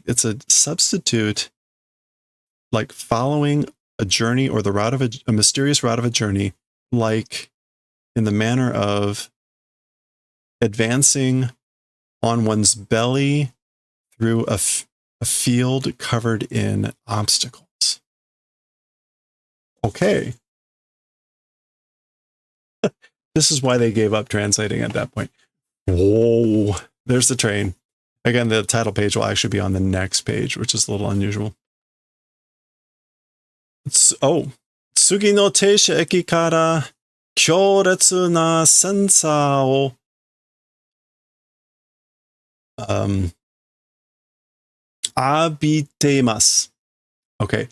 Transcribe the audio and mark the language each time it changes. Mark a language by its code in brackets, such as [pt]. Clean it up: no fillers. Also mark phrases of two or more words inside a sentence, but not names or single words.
[en] It's a substitute, like following a journey or the route of a mysterious route of a journey, like in the manner of advancing on one's belly through a field covered in obstacles. Okay. This is why they gave up translating at that point. Whoa, there's the train. Again, the title page will actually be on the next page, which is a little unusual. [ja] 次の停車駅から強烈なセンサを浴びます. [en] Okay.